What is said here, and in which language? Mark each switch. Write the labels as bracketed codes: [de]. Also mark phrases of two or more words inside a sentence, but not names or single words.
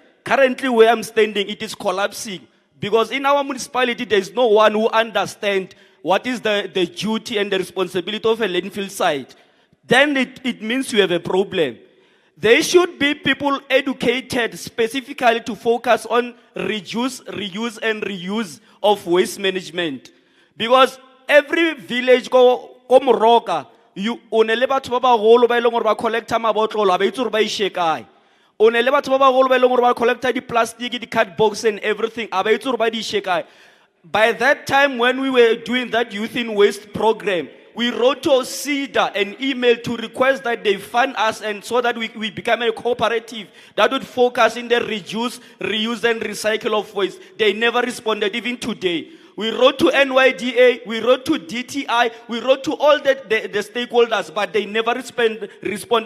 [en] Currently where I'm standing, it is collapsing. Because in our municipality, there is no one who understands what is the duty and the responsibility of a landfill site. Then it means you have a problem. There should be people educated specifically to focus on reduce, reuse, and reuse of waste management. Because every village [tn] go Moroka, you onele batho ba bagolo ba ileng gore ba collecta mabotlolo a ba itse gore ba ishe kae. Onele batho ba bagolo ba ileng gore ba collecta di plastic, di [en] card box and everything [tn] a ba itse gore ba di ishe kae. [en] By that time when we were doing that youth in waste program, we wrote to CEDA an email to request that they fund us and so that we become a cooperative that would focus in the reduce, reuse and recycle of waste. They never responded even today. We wrote to NYDA, we wrote to DTI, we wrote to all the stakeholders, but they never responded.